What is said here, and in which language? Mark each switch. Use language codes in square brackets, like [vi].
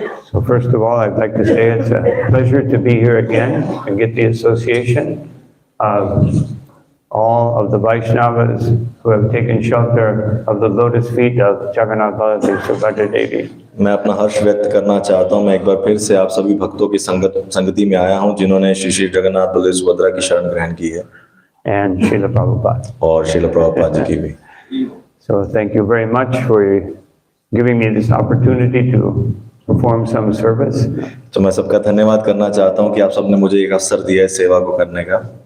[en] So first of all, I'd like to say it's a pleasure to be here again and get the association of all of the Vaishnavas who have taken shelter of the lotus feet of Jagannath Baladev Subhadra Devi. [hi] मैं अपना हर्ष व्यक्त करना चाहता हूँ। मैं एक बार फिर से आप सभी भक्तों की संगति में आया हूँ जिन्होंने श्री श्री जगन्नाथ बलदेव सुभद्रा की शरण ग्रहण की है। [en] And Srila Prabhupada. [hi] और श्रील प्रभुपाद जी की भी। [en] So thank you very much for giving me this opportunity to perform some service. [hi] तो मैं सबका धन्यवाद करना चाहता हूँ कि आप सबने मुझे एक अवसर दिया है सेवा को करने का।